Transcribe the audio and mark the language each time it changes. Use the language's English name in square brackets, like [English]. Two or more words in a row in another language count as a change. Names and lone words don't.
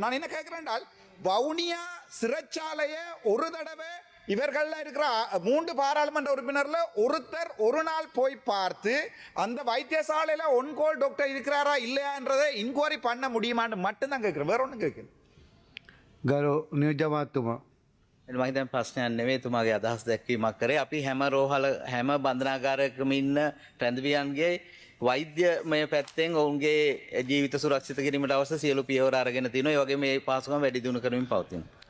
[Tamil] நான் என்ன கேட்கிறேன், வவுனியா சிறைச்சாலையை ஒரு தடவை இவர்கள் இருக்கிற 3 பாராளுமன்ற உறுப்பினர்ல ஒருத்தர் ஒரு நாள் போய் பார்த்து அந்த வைத்தியசாலையில [English] on-call doctor [Tamil] இருக்கிறாரா இல்லையான்றதை இன்கொயரி பண்ண முடியுமான்னு மட்டும்தான் கேட்கிறேன், வேற ஒன்றும் கேட்கிறேன். [Sinhala] ගරු නියෝජ්‍යමාත්තුමා. මම හිතන්නේ ප්‍රශ්නයක් නෙවෙයි, තුමාගේ අදහස් දැක්වීමක් කරේ. අපි හැම බන්ධනාගාරයකම ඉන්න රැඳවියන්ගේ වෛද්‍යමය පැත්තෙන් ඔවුන්ගේ ජීවිත සුරක්ෂිත කිරීමට අවශ්‍ය සියලු පියවර අරගෙන තිනවා. ඒ වගේම මේ පාසුකම් වැඩි දියුණු කරමින් පවතිනවා.